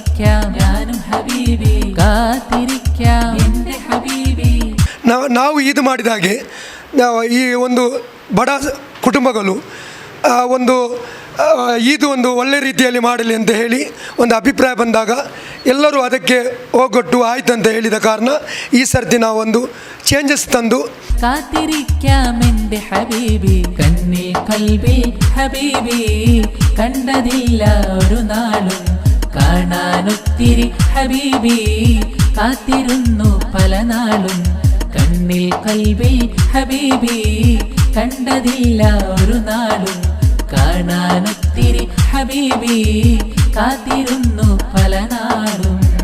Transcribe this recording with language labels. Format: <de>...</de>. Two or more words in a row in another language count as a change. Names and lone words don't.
<ml>കാത്തിരിക്കാം ഞാനും ഹബീബി കാത്തിരിക്കാം എൻ്റെ ഹബീബി.</ml> <kn>ನಾವು ಇದು ಮಾಡಿದ ಹಾಗೆ ಈ ಒಂದು ಬಡ ಕುಟುಂಬಗಳು ಇದು ಒಂದು ಒಳ್ಳೆ ರೀತಿಯಲ್ಲಿ ಮಾಡಲಿ ಅಂತ ಹೇಳಿ ಒಂದು ಅಭಿಪ್ರಾಯ ಬಂದಾಗ ಎಲ್ಲರೂ ಅದಕ್ಕೆ ಹೋಗೊಟ್ಟು ಆಯ್ತಂತ ಹೇಳಿದ ಕಾರಣ ಈ ಸರ್ತಿ ನಾವೊಂದು ಚೇಂಜಸ್ ತಂದು</kn> <ml>കാത്തിരിക്കാം എൻ്റെ ഹബീബി കണ്ണിൽ കൽബിൽ ഹബീബി കണ്ടതില്ല ഒരു നാളും കാണാനൊത്തിരി ഹബീബി കാത്തിരുന്നു പല നാളും കണ്ണിൽ കൽബിൽ ഹബീബി കണ്ടതില്ല ഒരു നാളും കാണാനൊത്തിരി ഹബീബി കാത്തിരുന്നു പല നാളും.</ml>